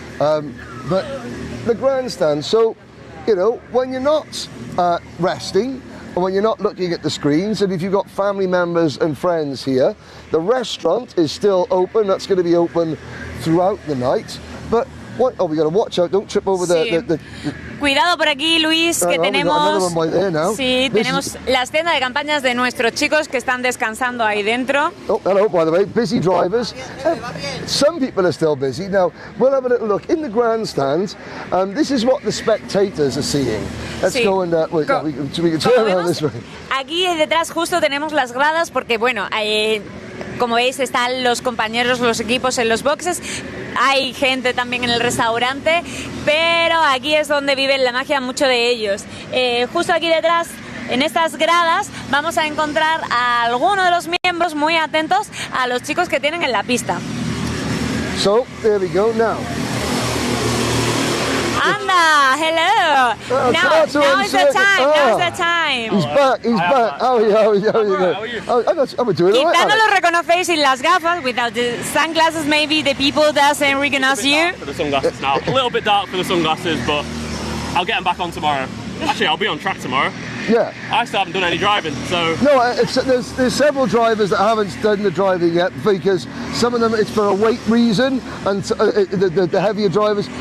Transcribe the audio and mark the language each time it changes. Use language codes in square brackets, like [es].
[en] But the grandstand. So, you know, when you're not resting, and when you're not looking at the screens, and if you've got family members and friends here, the restaurant is still open. That's going to be open throughout the night. But we got to watch out! Don't trip over the [es] Cuidado por aquí, Luis, que tenemos. Sí, tenemos las tiendas de campañas de nuestros chicos que están descansando ahí dentro. [en] Oh, hello, by the way, busy drivers. Some people are still busy. Now, we'll have a little look in the grandstand. This is what the spectators are seeing. Let's go and we can turn around this way. [es] Aquí detrás justo tenemos las gradas porque, bueno, como veis están los compañeros, los equipos en los boxes. Hay gente también en el restaurante, pero aquí es donde viven la magia mucho de ellos. Justo aquí detrás, en estas gradas, vamos a encontrar a alguno de los miembros muy atentos a los chicos que tienen en la pista. [en] So, there we go now. Anda, hello. Now is the time. Now is the time. He's back. How are you? I'm doing all right. [es] Quizá no lo reconocéis sin las gafas. [en] Without the sunglasses, maybe the people doesn't recognize you. For the sunglasses now. A little bit dark for the sunglasses, but I'll get them back on tomorrow. Actually, I'll be on track tomorrow. Yeah. I still haven't done any driving, so... No, there's several drivers that haven't done the driving yet because some of them it's for a weight reason, and the heavier drivers.